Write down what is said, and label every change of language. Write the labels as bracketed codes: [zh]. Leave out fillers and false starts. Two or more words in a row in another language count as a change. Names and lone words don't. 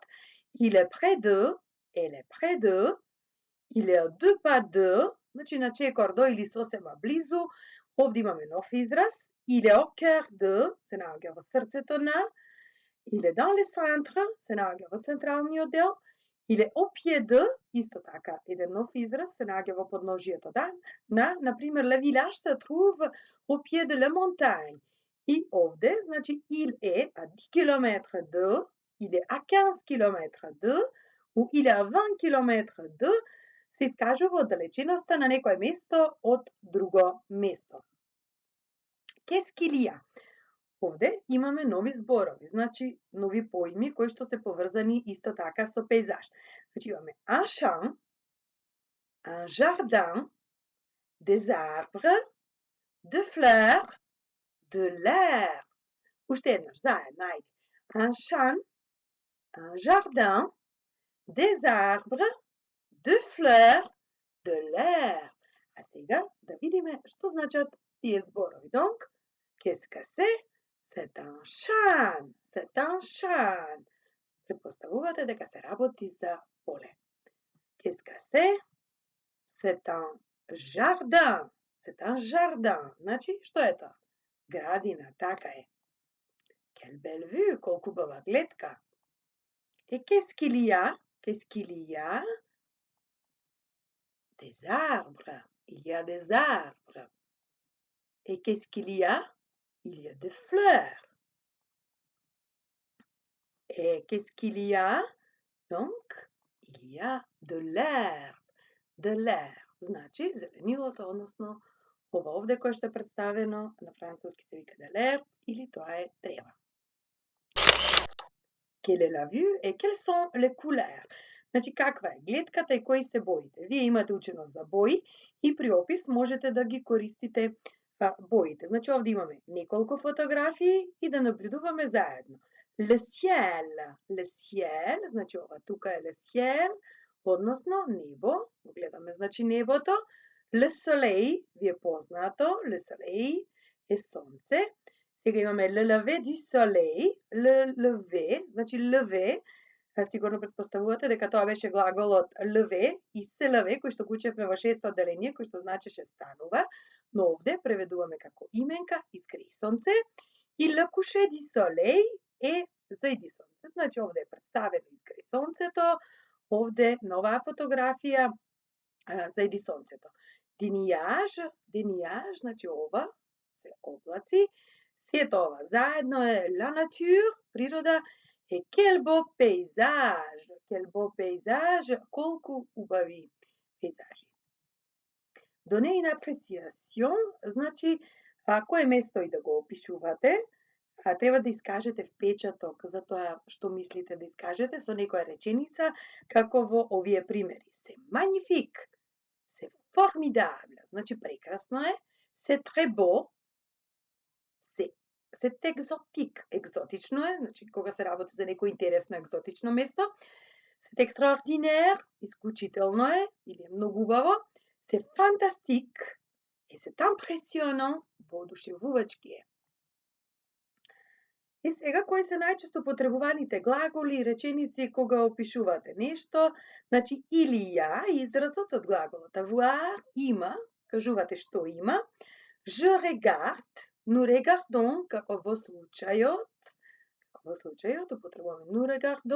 [fr] Il est près de, elle est près de. Il est à 2 pas de, [mk] значи на чекор до или сосема близу. Овде имаме нов израз. [fr] Il est au cœur de, [mk] се наоѓа во срцето на. [fr] Il est dans le centre, [mk] се наоѓа во централниот дел. [fr] Il est au pied de, [mk] исто така, еден нов израз, се наоѓа во подножието например, [fr] le village se trouve au pied de la montagne. [mk] И овде, значи, [fr] il est à 10 km de, il est à 15 km de, ou il est à 20 km de, [mk] се искажува оддалеченоста на некое место од друго место. [fr] Qu'est-ce qu'il y a? [mk] Овде имаме нови зборови, значи нови поими кои што се поврзани исто така со пейзаж. Значи имаме [fr] un champ, un jardin, des arbres, de fleurs, de l'air. [mk] Уште еднаш, заедно, ајде. [fr] Un champ, un jardin, des arbres, de fleurs, de l'air. [mk] А сега да видиме што значат тие зборови. [fr] Donc, qu'est-ce que c'est? C'est un champ. C'est un champ. [mk] Предпоставувате дека се работи за поле. [fr] Qu'est-ce que c'est? C'est un jardin. C'est un jardin. [mk] Значи, што е тоа? Градина, така е. [fr] Quelle belle vue, [mk] колку убава гледка. [fr] Et qu'est-ce qu'il y a? Qu'est-ce qu'il y a? Des arbres. Il y a des arbres. Et qu'est-ce qu'il y a? Il y a des fleurs. Et qu'est-ce qu'il y a? Donc, il y a de l'herbe. De l'herbe. [mk] Значи, зеленилото, односно, ова овде кој што е представено, на француски се вика [fr] de l'herbe, [mk] или тоа е трева. [fr] Quelle est la vue et quelles sont les couleurs? [mk] Значи каква е глетката и кои се боите? Вие имате учено за бои и при опис можете да ги користите боите. Значи овде имаме неколку фотографии и да наблюдуваме заедно. [fr] Le ciel, [mk] значи ова тука е [fr] le ciel, [mk] односно небо, гледаме значи небото. [fr] Le soleil, [mk] ви е познато, [fr] le soleil [mk] е сонце. Сега имаме [fr] le lever du soleil, le lever, [mk] значи lever, сигурно претпоставувате дека тоа беше глаголот lever и [fr] se lever, [mk] кој што го учевме во шесто одделение, кој што значеше станува, но овде преведуваме како именка изгрее сонце и le coucher du soleil е зајди сонце. Значи овде е представено изгрее сонцето, овде на оваа фотографија зајди сонцето. [fr] Des nuages, [mk] значи ова се облаци, сето ова заедно е [fr] la nature, [mk] природа, [fr] et quel beau paysage, [mk] колку убави пейзажи. [fr] Donner une appréciation, [mk] значи кое место и да го опишувате, треба да искажете впечаток за тоа што мислите да искажете со некоја реченица, како во овие примери. [fr] C'est magnifique, c'est formidable, [mk] значи прекрасно е, [fr] c'est très beau, c'est exotique, [mk] екзотично е, значи кога се работи за некој интересно екзотично место. [fr] C'est extraordinaire, [mk] исклучително е или е многу убаво. [fr] C'est fantastique et c'est impressionnant, [mk] воодушевувачки е. И сега, кои се најчесто потребуваните глаголи и реченици кога опишувате нешто? Значи, или ја, изразот од глаголот avoir, има, кажувате што има. [fr] Je regarde, nous regardons, [mk] како во случајот, употребуваме [fr] nous regardons.